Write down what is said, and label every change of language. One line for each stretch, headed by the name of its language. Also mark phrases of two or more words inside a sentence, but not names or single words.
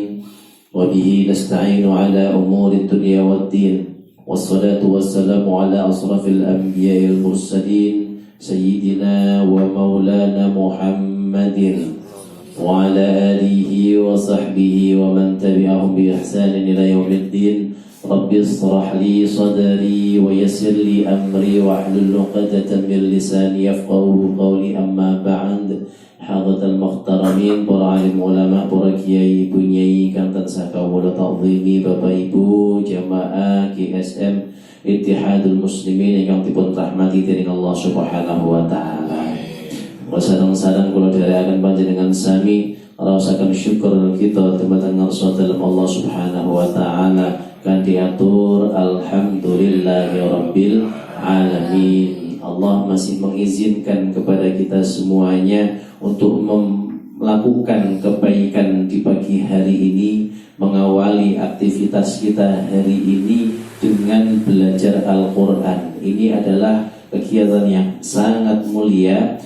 Arabic: وبه نستعين على أمور الدنيا والدين والصلاة والسلام على أشرف الأنبياء المرسلين سيدنا ومولانا محمد وعلى آله وصحبه ومن تبعهم بإحسان إلى يوم الدين. رب اشرح لي صدري ويسر لي أمري واحلل عقدة من لساني يفقهوا قولي. أما بعد. الحاضرين المحترمين,
Javanese: para alim ulama, para kiai, bunyai kang tansah kawula ta'zimi, Bapak Ibu jamaah GSM Ittihadul Muslimin ingkang dipun rahmati dening Allah
Arabic: سبحانه وتعالى.
Javanese: Sareng-sareng kula dherekaken panjenengan sami rasaken syukur kita dumateng ngarsa dalem Allah
Arabic: سبحانه وتعالى
Javanese: kan diatur
Arabic: الحمد لله رب العالمين.
Indonesian: Allah masih mengizinkan kepada kita semuanya untuk melakukan kebaikan di pagi hari ini, mengawali aktivitas kita hari ini dengan belajar Al-Quran. Ini adalah kegiatan yang sangat mulia.